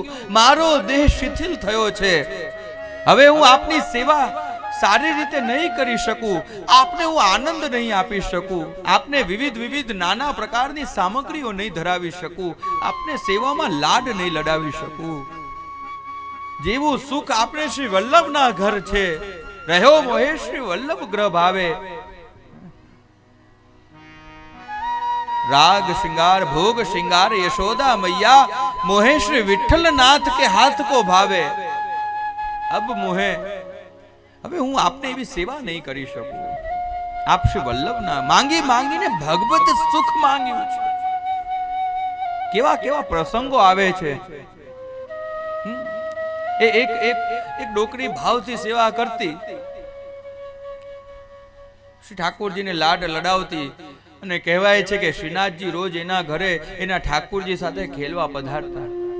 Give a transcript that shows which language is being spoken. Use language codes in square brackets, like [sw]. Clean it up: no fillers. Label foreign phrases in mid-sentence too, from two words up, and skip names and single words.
[gu] મારો દેહ શિથિલ થયો છે, હવે હું આપની સેવા સારી રીતે નહીં કરી શકું, આપને હું આનંદ નહીં આપી શકું, આપને વિવિધ નાના પ્રકારની સામગ્રીઓ નહીં ધરાવી શકું, આપને સેવામાં લાડ નહીં લડાવી શકું. જેવું સુખ આપણે શ્રી વલ્લભના ઘર છે, [bra] रह्यो मोहे श्री वल्लभ ग्रह भावे. राग श्रृंगार भोग श्रृंगार यशोदा मैया, मोहे श्री विठ्ठल नाथ के हाथ को भावे. अब मोहे [gu] હવે હું આપને એવી સેવા નહીં કરી શકું. આપ શ્રી વલ્લભના માંગી માંગીને ભગવત સુખ માંગ્યું છે. કેવા કેવા પ્રસંગો આવે છે. એક ડોકરી ભાવથી સેવા કરતી, શ્રી ઠાકોરજીને લાડ લડાવતી, અને કહેવાય છે કે શ્રીનાથજી રોજ એના ઘરે એના ઠાકોરજી સાથે ખેલવા પધારતા.